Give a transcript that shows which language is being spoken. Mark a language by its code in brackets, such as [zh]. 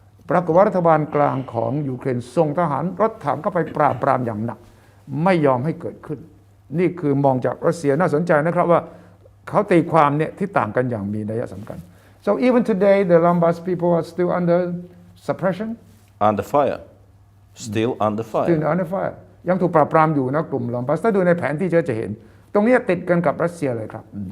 [th] ปรากฏว่ารัฐบาลกลางของยูเครนส่งทหารรถถังเข้าไปปราบปรามอย่างหนักไม่ยอมให้เกิดขึ้นนี่คือมองจากรัสเซียน่าสนใจนะครับว่าเขาตีความเนี่ยที่ต่างกันอย่างมีนัยสำคัญ [en] so even today the Donbas people are still under suppression Under fire still under fire still under fire [th] ยังถูกปราบปรามอยู่นะกลุ่มลอมบัสถ้าดูในแผนที่จะเห็นตรงนี้ติดกันกับรัสเซียเลยครับ